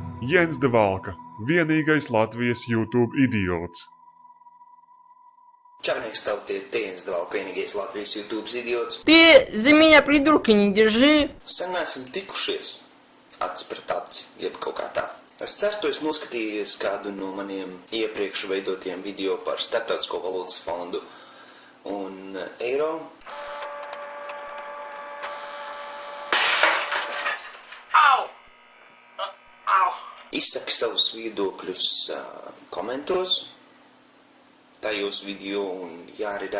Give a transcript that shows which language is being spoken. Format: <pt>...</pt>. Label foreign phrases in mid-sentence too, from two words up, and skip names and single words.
<lv>Jens de Valka, vienīgais Latvijas YouTube idiots. Čarnieks tautiet, Jens de Valka, vienīgais Latvijas YouTube idiots.</lv> <ru>Ты за меня придурка не держи.</ru> <lv>Sen esam tikušies aci pret aci, jeb kaut kā tā. Es ceru, tu esi noskatījies kādu no maniem iepriekš veidotiem video par Starptautisko valūtas fondu un eiro. Izsaki savus viedokļus komentos tajos video un jāridā.</lv>